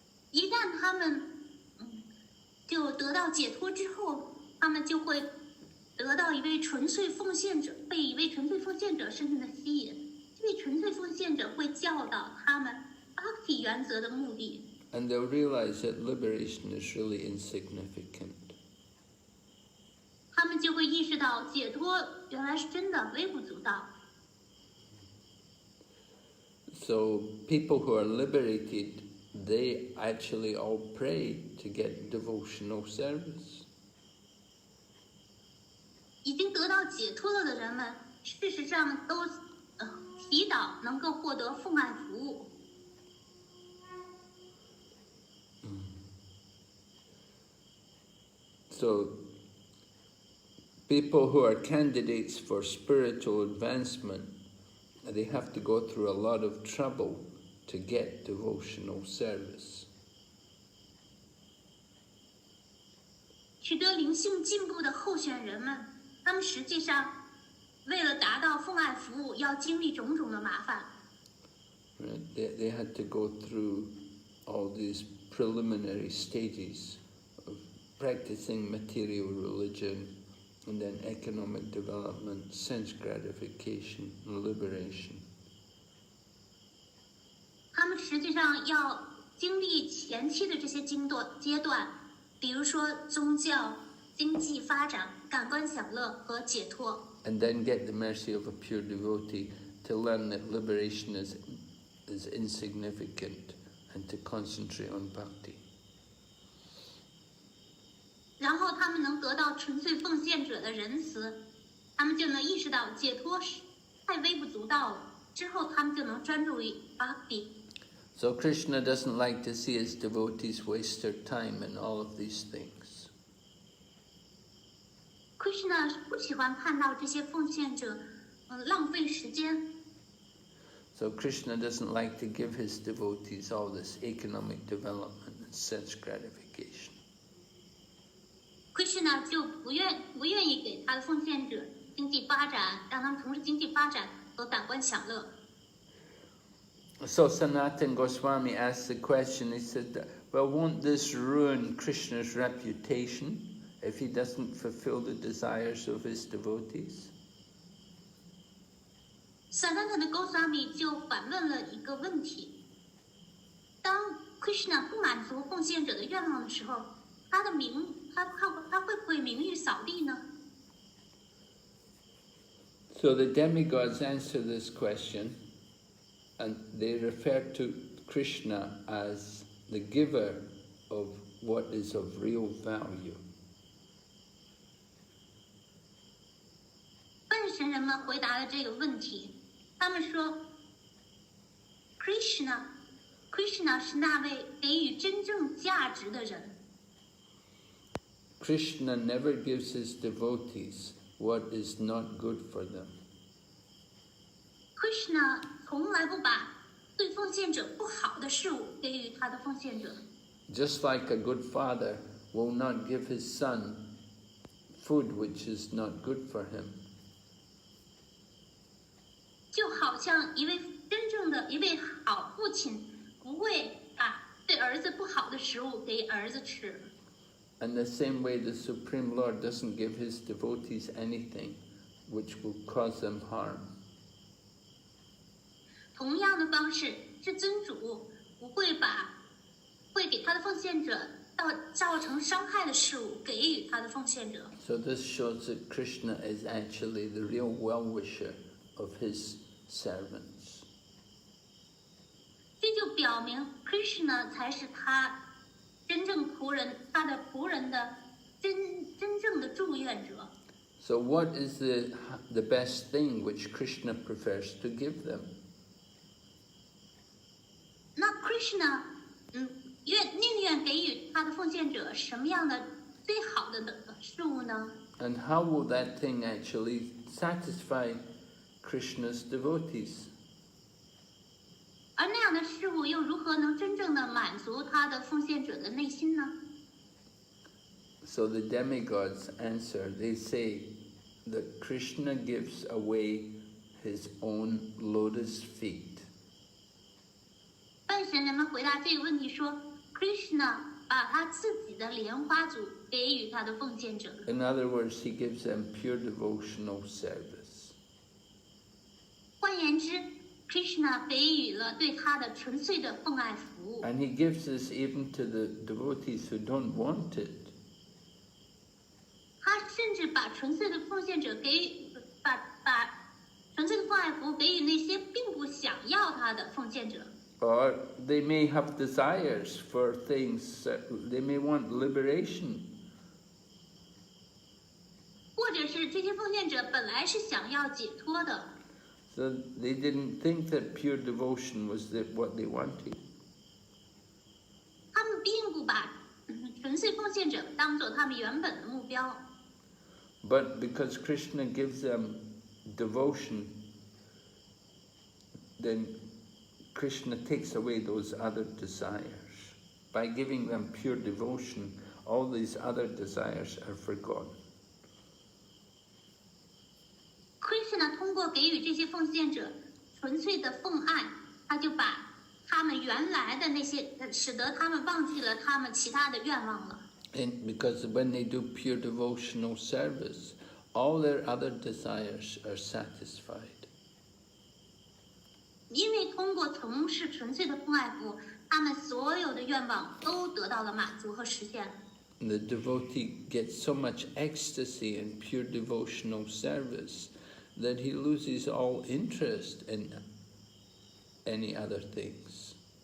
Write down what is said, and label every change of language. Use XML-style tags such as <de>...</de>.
<zh>一旦他们就得到解脱之后，他们就会得到一位纯粹奉献者，被一位纯粹奉献者深深的吸引。这位纯粹奉献者会教导他们 bhakti 原则的目的。</zh> <en>And they'll realize that liberation is really insignificant.</en> <zh>他们就会意识到解脱原来是真的微不足道。</zh> <en>So people who are liberated, they actually all pray to get devotional service.</en> <zh>已经得到解脱了的人们，事实上都祈祷能够获得奉爱服务。</zh> <en>So people who are candidates for spiritual advancement, they have to go through a lot of trouble to get devotional service.</en> <zh>取得灵性进步的候选人们，他们实际上为了达到奉爱服务，要经历种种的麻烦。</zh> <en>Right? They had to go through all these preliminary stages of practicing material religion, and then economic development, sense gratification, and liberation.</en> <zh>他们实际上要经历前期的这些阶段，比如说宗教、经济发展、感官享乐和解脱。</zh> <en>And then get the mercy of a pure devotee to learn that liberation is insignificant and to concentrate on bhakti.</en> <zh>然后他们能得到纯粹奉献者的仁慈，他们就能意识到解脱是太微不足道了。之后他们就能专注于 bhakti。</zh> <en>So Krishna doesn't like to see his devotees waste their time in all of these things.</en> <zh>Krishna 不喜欢看到这些奉献者浪费时间。</zh> <en>So Krishna doesn't like to give his devotees all this economic development and sense gratification.</en> <zh>Krishna 就不愿意给他的奉献者经济发展，让他们从事经济发展和感官享乐。</zh> <en>So Sanatana Goswami asked the question, he said, well, won't this ruin Krishna's reputation if he doesn't fulfill the desires of his devotees?</en> <zh>Sanatana Goswami 就反问了一个问题：当 Krishna 不满足奉献者的愿望的时候，他会不会名誉扫地呢？</zh> <en>So the demigods answer this question, and they refer to Krishna as the giver of what is of real value.</en> <zh>半神人们回答了这个问题，他们说 Krishna 是那位给予真正价值的人。</zh> <en>Krishna never gives his devotees what is not good for them.</en> <zh>Krishna 从来不把对奉献者不好的事物给予他的奉献者。</zh> <en>Just like a good father will not give his son food which is not good for him.</en> <zh>就好像一位好父亲不会把对儿子不好的食物给儿子吃。</zh> <en>And the same way the Supreme Lord doesn't give his devotees anything which will cause them harm.</en> <zh>同样的方式，至尊主不会给他的奉献者造成伤害的事物给予他的奉献者。</zh> <en>So this shows that Krishna is actually the real well-wisher of his servants.</en> <zh>这就表明 Krishna 才是他真正仆人他的仆人的真正的祝愿者。</zh> <en>So what is the best thing which Krishna prefers to give them?</en> <zh>那 Krishna 宁愿给予他的奉献者什么样的最好的事物呢？</zh> <en>And how will that thing actually satisfy Krishna's devotees?</en> <zh>而那样的事物又如何能真正的满足他的奉献者的内心呢？</zh> <en>So the demigods answer, they say that Krishna gives away his own lotus feet.</en> <zh>半神人们回答这个问题说 ，Krishna 把他自己的莲花足给予他的奉献者。</zh> <en>In other words, he gives them pure devotional service.</en> <zh>换言之 ，Krishna 给予了对他的纯粹的奉爱服务。</zh> <en>And he gives this even to the devotees who don't want it.</en> <zh>他甚至把纯粹的奉献者把纯粹的奉爱服务给予那些并不想要他的奉献者。</zh> <en>Or they may have desires for things, they may want liberation.</en> <zh>或者是这些奉献者本来是想要解脱的，</zh> <en>So they didn't think that pure devotion was what they wanted.</en> <zh>他们并不把纯粹奉献者当做他们原本的目标。</zh> <en>But because Krishna gives them devotion, then Krishna takes away those other desires. By giving them pure devotion, all these other desires are forgotten.</en> <zh>Krishna 通过给予这些奉献者纯粹的奉爱，他就把他们原来的那些，使得他们忘记了他们其他的愿望了。</zh> <en>And because when they do pure devotional service, all their other desires are satisfied.</en> <zh>因为通过从事纯粹的奉爱服务，他们所有的愿望都得到了满足和实现。</zh> <en>And the devotee gets so much ecstasy in pure devotional service that he loses all interest in any other things.</en>